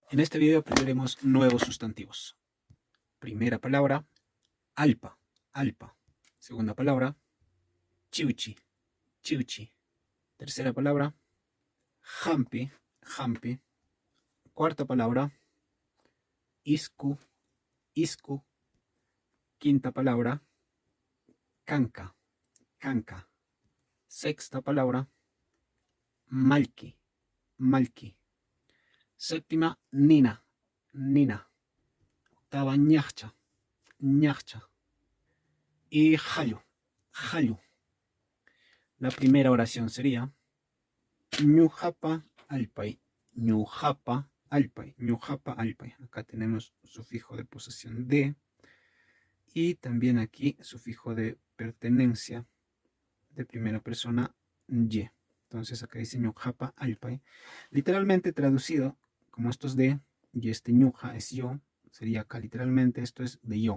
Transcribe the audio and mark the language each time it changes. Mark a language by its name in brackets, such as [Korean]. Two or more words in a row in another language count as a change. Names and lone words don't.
[Spanish] En este video aprenderemos nuevos sustantivos. Primera palabra, [Quechua] alpa, alpa. [Spanish] Segunda palabra, [Quechua] chiuchi, chiuchi. [Spanish] Tercera palabra, [Quechua] jampi, jampi. [Spanish] Cuarta palabra, [Quechua] iscu, iscu. [Spanish] Quinta palabra, [Quechua] canca, canca. [Spanish] Sexta palabra, [Quechua] malki, malki. [Spanish] Séptima, [Quechua] nina, nina. [Spanish] Octava, [Quechua] ñacha, ñacha. Y jallu, jallu. [Spanish] La primera oración sería [Quechua] ñujapa alpay, ñujapa alpay, ñujapa alpay. [Spanish] Acá tenemos sufijo de posesión de y también aquí sufijo de pertenencia de primera persona ye. Entonces acá dice [Quechua] ñujapa alpay. [Spanish] Literalmente traducido, como esto es de y este ñuja es yo, sería acá literalmente esto es de yo.